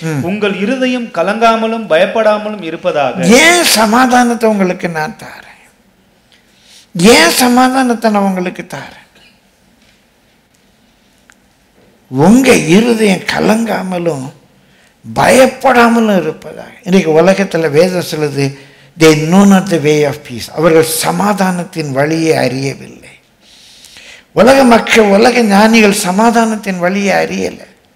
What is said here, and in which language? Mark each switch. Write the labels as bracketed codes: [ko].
[ta] உங்கள் இருதயம் கலங்காமலும் பயப்படாமலும் இருப்பதாக. ஏன் சமாதானத்தை உங்களுக்கு நான் தாரேன்? ஏன் சமாதானத்தை நான் உங்களுக்கு தாரேன்? உங்க இருதயம் கலங்காமலும் பயப்படாமலும் இருப்பதாக. இன்றைக்கு உலகத்தில் வேதம் சொல்லுது, [en] they know not the way of peace. [ta] அவர்கள் சமாதானத்தின் வழியை அறியவில்லை. உலக மக்கள், உலக ஞானிகள் சமாதானத்தின் வழியை அறியலை.